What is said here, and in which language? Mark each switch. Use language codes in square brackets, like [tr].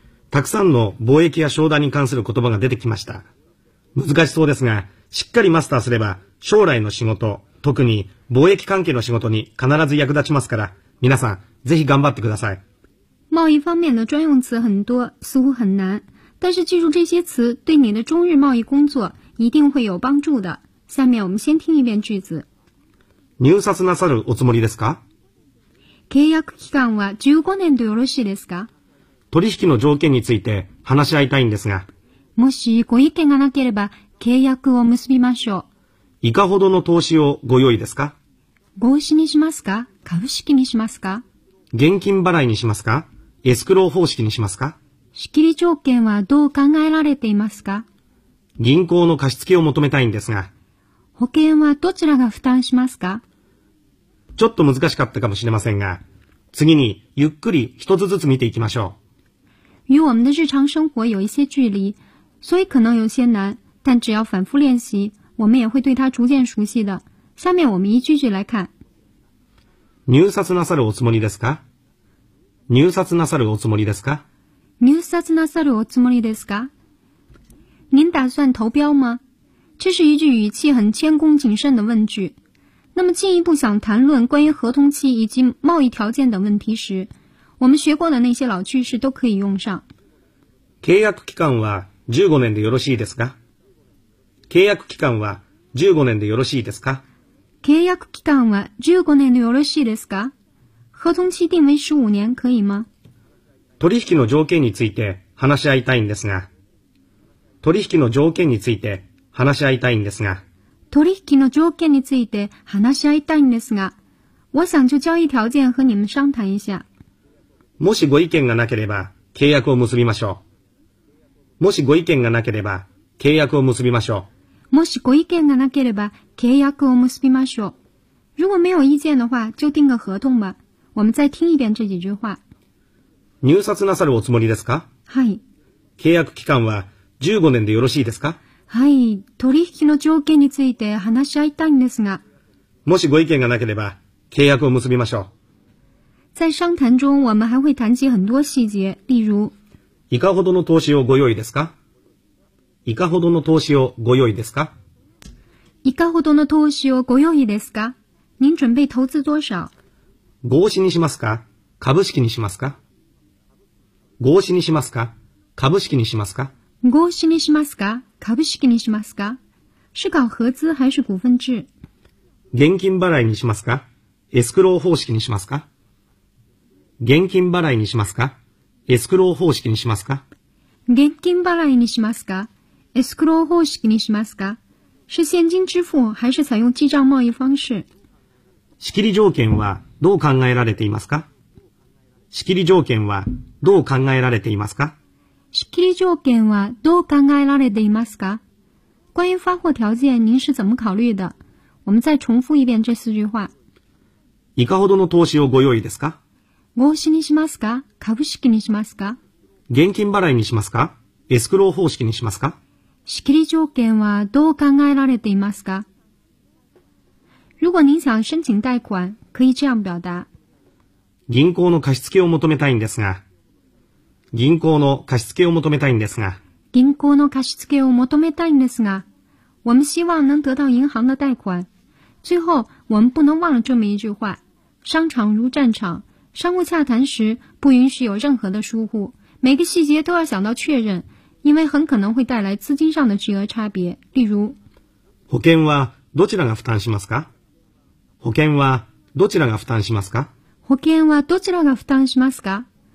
[ja] たくさんの貿易や商談に関する言葉が出てきました。難しそうですが、しっかりマスターすれば将来の仕事、特に貿易関係の仕事に必ず役立ちますから、皆さんぜひ頑張ってください。 [zh] 贸易方面的专用词很多，似乎很难，但是记住这些词对你的中日贸易工作一定会有帮助的。下面我们先听一遍句子。 [ja] 入札なさるおつもりですか？契約期間は15年でよろしいですか？取引の条件について話し合いたいんですが。もしご意見がなければ契約を結びましょう。いかほどの投資をご用意ですか？合資にしますか？株式にしますか？現金払いにしますか？エスクロー方式にしますか？仕切り条件はどう考えられていますか？銀行の貸し付けを求めたいんですが。保険はどちらが負担しますか？ちょっと難しかったかもしれませんが、次にゆっくり一つずつ見ていきましょう。 [zh] 与我们的日常生活有一些距离，所以可能有些难，但只要反复练习，我们也会对它逐渐熟悉的。下面我们一句句来看。 [ja] 入札なさるおつもりですか？入札なさるおつもりですか？入札なさるおつもりですか？ [zh] 您打算投标吗？这是一句语气很谦恭谨慎的问句。那么进一步想谈论关于合同期以及贸易条件等问题时，我们学过的那些老句式都可以用上。 [ja] 契約期間は15年でよろしいですか？契約期間は15年でよろしいですか？契約期間は15年でよろしいですか？ [zh] 合同期定为15年可以吗？ [ja] 取引の条件について話し合いたいんですが。取引の条件について話し合いたいんですが。取引の条件について話し合いたいんですが。 [zh] 我想就交易条件和你们商谈一下。 [ja] もしご意見がなければ契約を結びましょう。もしご意見がなければ契約を結びましょう。もしご意見がなければ契約を結びましょう。 [zh] 如果没有意见的话就订个合同吧。我们再听一遍这几句话。 [ja] 入札なさるおつもりですか？はい。契約期間は15年でよろしいですか？はい。取引の条件について話し合いたいんですが。もしご意見がなければ契約を結びましょう。 [zh] 在商谈中我们还会谈及很多细节，例如。 [ja] いかほどの投資をご用意ですか？いかほどの投資をご用意ですか？いかほどの投資をご用意ですか？ [zh] 您准备投资多少？ [ja] 合資にしますか？株式にしますか？合資にしますか？株式にしますか？合資にしますか？株式にしますか？ [zh] 是搞合資还是股份制？ [ja] 現金払いにしますか？エスクロー方式にしますか？現金払いにしますか？エスクロー方式にしますか？現金払いにしますか？エスクロー方式にしますか？ [zh] 是現金支付还是採用記帳貿易方式？ [ja] 仕切り条件はどう考えられていますか？仕切り条件はどう考えられていますか？仕切り条件はどう考えられていますか？ [zh] 关于发货条件您是怎么考虑的？我们再重复一遍这四句话。 [ja] いかほどの投資をご用意ですか？合資にしますか？株式にしますか？現金払いにしますか？エスクロー方式にしますか？仕切り条件はどう考えられていますか？ [zh] 如果您想申请贷款可以这样表达。 [ja] 銀行の貸し付けを求めたいんですが。銀行の貸し付けを求めたいんですが。銀行の貸し付けを求めたいんですが。 [zh] 我们希望能得到银行的贷款。最后我们不能忘了这么一句话。商场如战场。商务洽谈时不允许有任何的疏忽。每个细节都要想到确认。因为很可能会带来资金上的巨额差别。例如。 [ja] 保険はどちらが負担しますか？保険はどちらが負担しますか？保険はどちらが負担しますか？